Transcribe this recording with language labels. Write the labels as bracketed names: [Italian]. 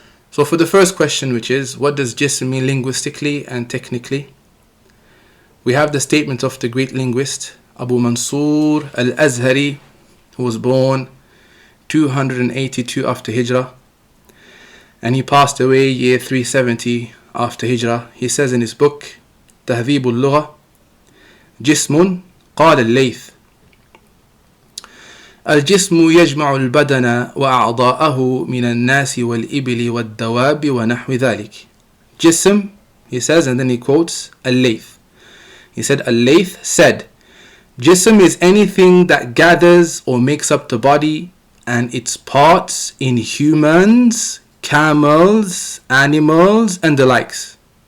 [English] So for the first question, which is, what does jism mean linguistically and technically? We have the statement of the great linguist Abu Mansur al-Azhari, who was born 282 after Hijrah, and he passed away year 370 after Hijrah. He says in his book [Arabic] تهذيب اللغة, جسم قال الليث الجسم يجمع البدن وأعضاءه من الناس والإبل والدواب ونحو ذلك. [English] Jism, he says, and then he quotes al-Layth. He said, al-Layth said, Jism is anything that gathers or makes up the body and its parts in humans, camels, animals, and the likes.